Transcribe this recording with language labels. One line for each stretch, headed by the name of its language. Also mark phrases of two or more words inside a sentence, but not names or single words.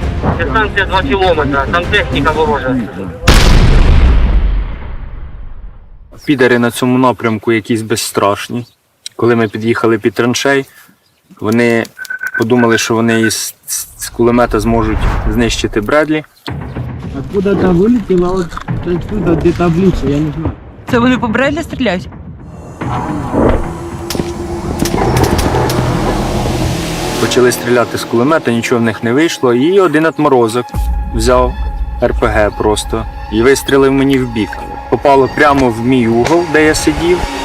Ukrainian: Дистанція 2 кілометри, там техніка ворожа. Підари на цьому напрямку якісь безстрашні. Коли ми під'їхали під траншей, вони подумали, що вони з кулемета зможуть знищити Бредлі.
Russian: Откуда-то вылетело, вот отсюда где-то обличие, я не знаю.
Ukrainian: Це вони по Бредлі стріляють? Почали стріляти з кулемета, нічого в них не вийшло. І один отморозок взяв РПГ просто і вистрілив мені в бік.
Russian: Попало прямо в мій угол, де я сидів.